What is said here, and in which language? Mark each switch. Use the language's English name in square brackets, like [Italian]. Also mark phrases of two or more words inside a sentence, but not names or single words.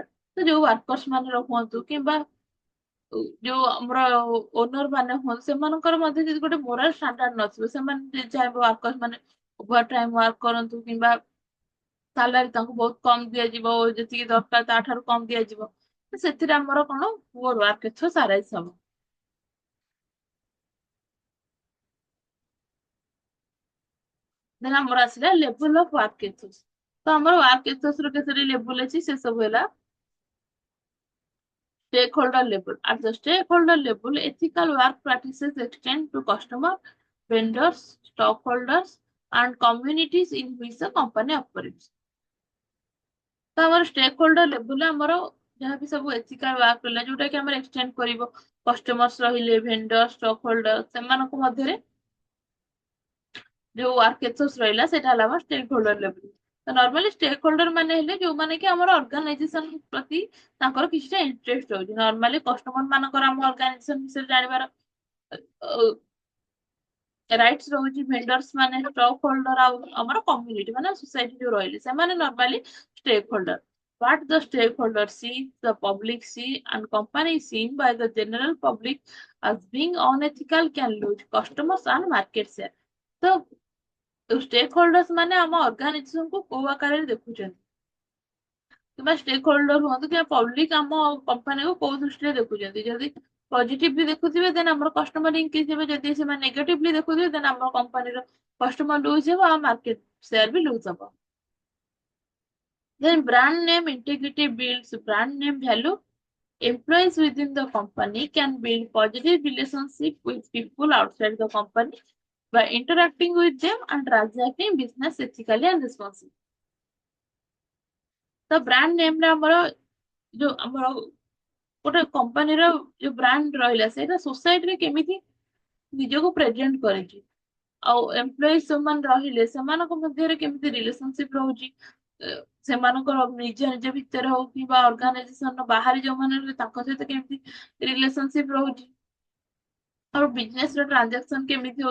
[Odia] ତ ଯୋଉ ୱାର୍କର୍ସ ମାନେ ହୁଅନ୍ତୁ କିମ୍ବା ଯୋଉ ଆମର ଓନର ମାନେ ହୁଅନ୍ତୁ ସେମାନଙ୍କର ମଧ୍ୟ ଯଦି ଗୋଟେ [English] moral standard [Odia] ନଥିବ ସେମାନେ ଚାହିଁବେ ୱାର୍କର୍ସ ମାନେ [English] over time work [Odia] କରନ୍ତୁ କିମ୍ବା ସାଲାରୀ ତାଙ୍କୁ ବହୁତ କମ ଦିଆଯିବ ଯେତିକି ଦରକାର ତା ଠାରୁ କମ ଦିଆଯିବ ସେଥିରେ ଆମର କଣ [English] poor work ethics arise [Odia] ହବ। [English] ଦେନ୍ [Odia] ଆମର ଆସିଲା [English] level of work ethics. [Odia] ତ ଆମର [English] work ethics [Odia] ର କେତେଟି ଲେଭେଲ ଅଛି ସେ ସବୁ ହେଲା [English] stakeholder level. At the stakeholder level, ethical work practices extend to customer, vendors, stockholders, and communities in which the company operates. [Odia] ତ ଆମର [English] stake holder levelରେ [Odia] ଆମର ଯାହାବି ସବୁ [English] ethical work [Odia] ରହିଲା ଯୋଉଟା କି ଆମର ଏକ୍ସଟେଣ୍ଡ କରିବ କଷ୍ଟମର୍ସ ରହିଲେ [English] vendor stock holder [Odia] ସେମାନଙ୍କ ମଧ୍ୟରେ ଯୋଉ [English] work ethics [Odia] ରହିଲା ସେଟା ହେଲା ଆମର [English] stake holder level. [Odia] ତ ନର୍ମାଲି [English] stake holder [Odia] ମାନେ ହେଲେ ଯୋଉମାନେ କି ଆମର ଅର୍ଗାନାଇଜେସନ ପ୍ରତି ତାଙ୍କର କିଛିଟା ଇଣ୍ଟରେଷ୍ଟ ରହୁଛି। ନର୍ମାଲି କଷ୍ଟମର ମାନଙ୍କର ଆମ ଅର୍ଗାନାଇଜେସନ ବିଷୟରେ ଜାଣିବାର ରାଇଟ୍ସ ରହୁଛି। ଭେଣ୍ଡର୍ସ ମାନେ [English] stock holder [Odia] ଆଉ ଆମର କମ୍ୟୁନିଟି ମାନେ ସୋସାଇଟି ଯୋଉ ରହିଲେ ସେମାନେ ନର୍ମାଲି [English] stake holder. What the stakeholders see, the public see, and company is seen by the general public as being unethical can lose customers and market share। [Odia] ତ [English] stake holders [Odia] ମାନେ ଆମ ଅର୍ଗାନାଇଜେସନ କୁ କୋଉ ଆକାରରେ ଦେଖୁଛନ୍ତି କିମ୍ବା [English] stake holder [Odia] ହୁଅନ୍ତୁ କିମ୍ବା ପବ୍ଲିକ ଆମ କମ୍ପାନୀକୁ କୋଉ ଦୃଷ୍ଟିରେ ଦେଖୁଛନ୍ତି। ଯଦି ପଜିଟିଭଲି ଦେଖୁଥିବେ ଦେନ୍ ଆମର କଷ୍ଟମର ଇନକ୍ରିଜ ହେବେ ଯଦି ସେମାନେ ନେଗେଟିଭଲି ଦେଖୁଥିବେ ଦେନ୍ ଆମ କମ୍ପାନୀର କଷ୍ଟମର ଲୁଜ ହେବ ଆଉ [English] market share [Odia] ବି ଲୁଜ ହେବ। [English] Then brand name integrity builds brand name value. Employees within the company can build positive relationship with people outside the company by interacting with them and transacting business ethically and responsibly। [Odia] ତ [English] brand nameରେ [Odia] ଆମର ଗୋଟେ କମ୍ପାନୀର ଯୋଉ ବ୍ରାଣ୍ଡ ରହିଲା ସେଇଟା ସୋସାଇଟିରେ କେମିତି ନିଜକୁ ପ୍ରେଜେଣ୍ଟ କରିଛି ଆଉ ଏମ୍ପ୍ଲୟିଜ ଯୋଉମାନେ ରହିଲେ ସେମାନଙ୍କ ମଧ୍ୟରେ କେମିତି ରିଲେସନସିପ ରହୁଛି ସେମାନଙ୍କର ନିଜ ନିଜ ଭିତରେ ହଉ କିମ୍ବା ଅର୍ଗାନାଇଜେସନ ବାହାରେ ଯୋଉମାନେ ରହିଲେ ତାଙ୍କ ସହିତ କେମିତି ରିଲେସନସିପ ରହୁଛି ଆଉ ବିଜନେସ ର ଟ୍ରାଞ୍ଜାକ୍ସନ କେମିତି ହଉଛି।